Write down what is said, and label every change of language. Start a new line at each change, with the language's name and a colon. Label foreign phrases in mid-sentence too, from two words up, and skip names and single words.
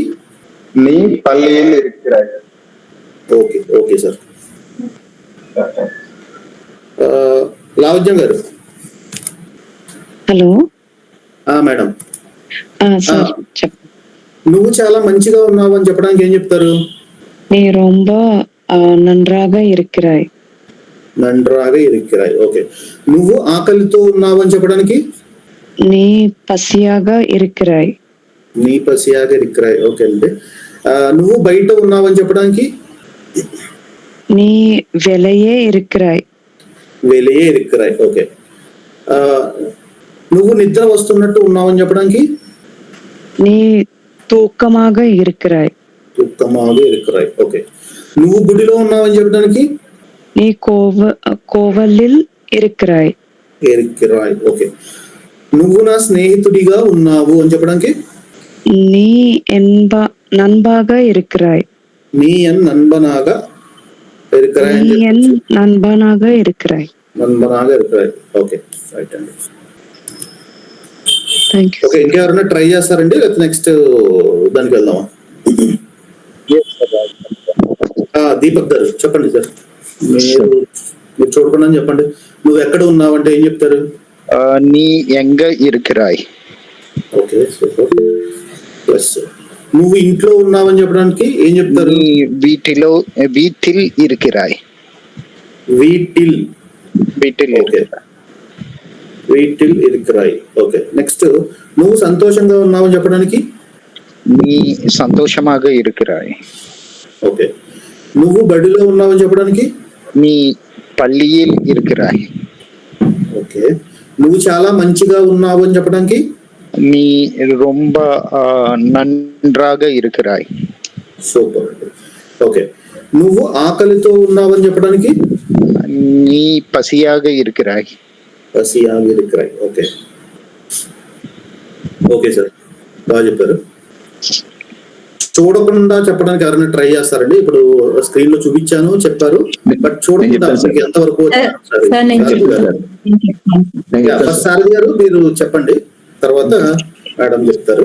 Tamil: நீ பள்ளியில் இருக்கிறாய்.
Telugu: ఓకే ఓకే సార్. లావజ్యం గారు. హలో మేడం సార్ చెప్ నువ్వు చాలా మంచిగా ఉన్నావు అని చెప్పడానికి ఏం చెప్తారు?
Tamil: நீ ரொம்ப நன்றாக இருக்கிறாய். நன்றாக இருக்கிறாய்.
Telugu: ఓకే. నువ్వు ఆకలితో ఉన్నావు అని చెప్పడానికి?
Tamil: நீ పసియాగా இருக்கிறாய். நீ பசியாக இருக்கிறாய்.
Telugu: ఓకే అండి. నువ్వు బయట ఉన్నావు అని చెప్పడానికి?
Tamil: நீ வெளியே இருக்கிறாய். வெளியே இருக்கிறாய். ఓకే.
Telugu: నువ్వు నిద్ర వస్తున్నట్టు ఉన్నావు అని చెప్పడానికి?
Tamil: நீ தூக்கமாக இருக்கிறாய். தூக்கமாக இருக்கிறாய்.
Telugu: ఓకే. నువ్వు గుడిలో ఉన్నావు అని చెప్పడానికి?
Tamil: நீ కోవలిల్ இருக்கிறாய். ఇరిక్కిరాయ్. ఓకే.
Telugu: నువ్వు నా స్నేహితుడిగా ఉన్నావు అని చెప్పడానికి?
Tamil: நீ நண்பாக இருக்கிறாய். நீ என் நண்பனாக இருக்கிறாய். நீ என் நண்பனாக இருக்கிறாய். நண்பனாக இருக்கிறாய்.
English: okay right
Telugu: అండి.
English: thank you.
Telugu: ఓకే. ఇంకెవరైనా ట్రై చేస్తారండి లేకపోతే నెక్స్ట్ దానికి వెళ్దామా? దీపక్ గారు చెప్పండి సార్. మీరు చూడకుండా చెప్పండి. నువ్వు ఎక్కడ ఉన్నావు అంటే ఏం చెప్తారు?
Tamil: நீ எங்க இருக்கிறாய்.
Telugu: ఓకే సూపర్. ప్లస్ నువ్వు ఇంట్లో ఉన్నావు అని చెప్పడానికి ఏం చెప్తారు?
Tamil: நீ வீட்டில் இருக்கிறாய். వీటిల్. வீட்டில் ఓకే. வீட்டில் இருக்கிறாய். ఓకే.
Telugu: నెక్స్ట్ నువ్వు సంతోషంగా ఉన్నావు అని చెప్పడానికి?
Tamil: நீ சந்தோஷமாக இருக்கிறாய்.
Telugu: ఓకే. నువ్వు బడిలో ఉన్నావు అని చెప్పడానికి?
Tamil: நீ பள்ளியில் இருக்கிறாய்.
Telugu: ఓకే. నువ్వు చాలా మంచిగా ఉన్నావు అని చెప్పడానికి?
Tamil: நீ ரொம்ப நன்றாக இருக்கிறாய்.
Telugu: సూపర్. ఓకే. నువ్వు ఆకలితో ఉన్నావు అని చెప్పడానికి?
Tamil: நீ பசியாக இருக்கிறாய். பசியாக இருக்கிறாய்.
Telugu: ఓకే. ఓకే సార్ బాగా చెప్పారు. చూడకుండా చెప్పడానికి ఎవరైనా ట్రై చేస్తారండి? ఇప్పుడు స్క్రీన్ లో చూపించాను చెప్పారు, బట్ చూడకుండా మీకు ఎంతవరకు సారథి గారు మీరు చెప్పండి, తర్వాత మేడం చెప్తారు.